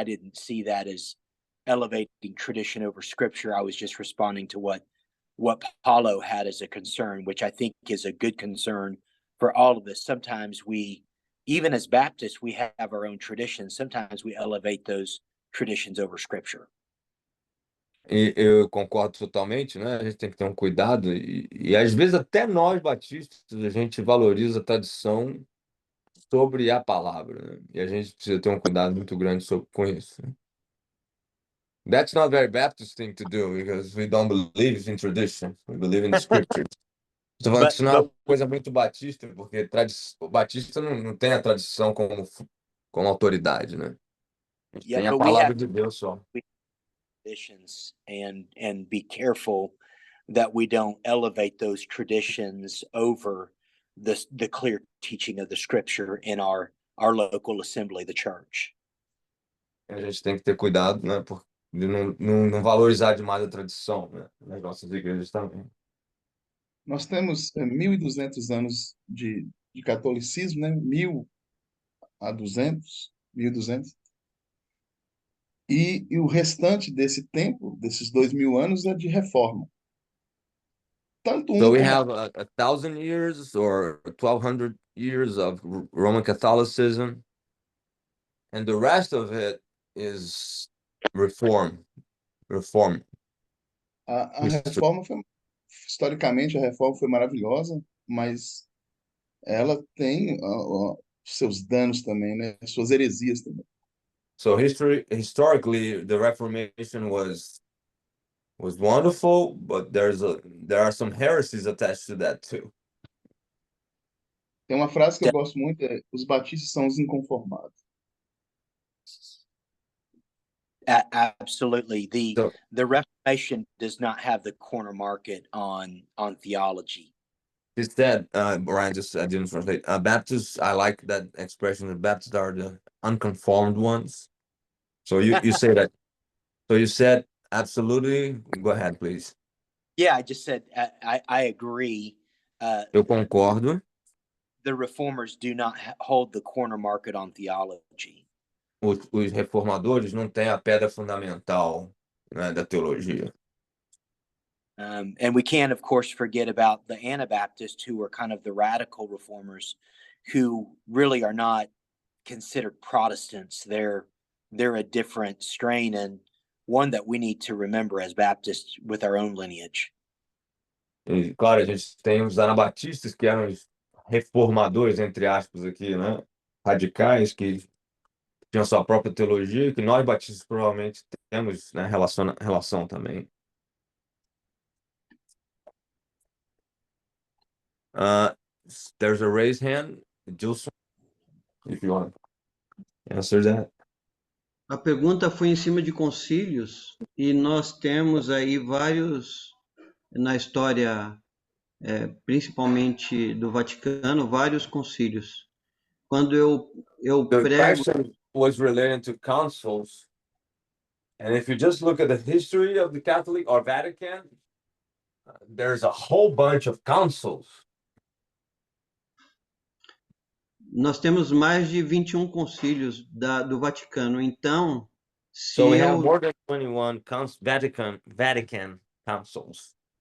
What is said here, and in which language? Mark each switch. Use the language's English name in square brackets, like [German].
[English] I didn't see that as elevating tradition over scripture. I was just responding to what Paulo had as a concern, which I think is a good concern for all of us. Sometimes we, even as Baptists, we have our own traditions. Sometimes we elevate those traditions over scripture. [Portuguese] E eu concordo totalmente, né? A gente tem que ter um cuidado e às vezes até nós batistas a gente valoriza a tradição sobre a palavra, né? E a gente precisa ter um cuidado muito grande com isso. [English] That's not very Baptist thing to do because we don't believe in tradition, we believe in the scriptures. [Portuguese] Estou falando que isso não é uma coisa muito batista, porque o batista não tem a tradição como autoridade, né? A gente tem a palavra de Deus só. [English] Traditions and be careful that we don't elevate those traditions over the clear teaching of the scripture in our local assembly, the church. [Portuguese] A gente tem que ter cuidado, né, de não valorizar demais a tradição, né, nas nossas igrejas também. Nós temos 1.200 anos de catolicismo, né? 1.000 a 200, 1.200. E o restante desse tempo, desses 2.000 anos, é de reforma. [English] So we have 1,000 years or 1,200 years of Roman Catholicism, and the rest of it is reform. [Portuguese] A reforma foi, historicamente, a reforma foi maravilhosa, mas ela tem seus danos também, né? Suas heresias também. [English] So historically, the Reformation was wonderful, but there are some heresies attached to that too. [Portuguese] Tem uma frase que eu gosto muito, os batistas são os inconformados. [English] Absolutely. So The Reformation does not have the corner market on theology. instead, Brian, just I didn't translate. Baptists, I like that expression. The Baptists are the unconformed ones. So you say that. So you said absolutely. Go ahead, please. Yeah, I just said I agree. [Portuguese] Eu concordo. [English] The reformers do not hold the corner market on theology. [Portuguese] Os reformadores não têm a pedra fundamental, né, da teologia. [English] And we can't, of course, forget about the Anabaptists, who are kind of the radical reformers, who really are not considered Protestants. They're a different strain, and one that we need to remember as Baptists with our own lineage. [Portuguese] E, claro, a gente tem os anabatistas, que eram os reformadores, entre aspas, aqui, né? Radicais, que tinham sua própria teologia, que nós batistas provavelmente temos, né, relação também. [English] There's a raised hand. Gilson, if you want to answer that. [Portuguese] A pergunta foi em cima de concílios, e nós temos aí vários, na história, principalmente do Vaticano, vários concílios. Quando eu [English] The [Portuguese] prego, [English] question was related to councils. And if you just look at the history of the Catholic or Vatican, there's a whole bunch of councils. [Portuguese] nós temos mais de 21 concílios do Vaticano. Então, [English] So we have more than 21 Vatican councils.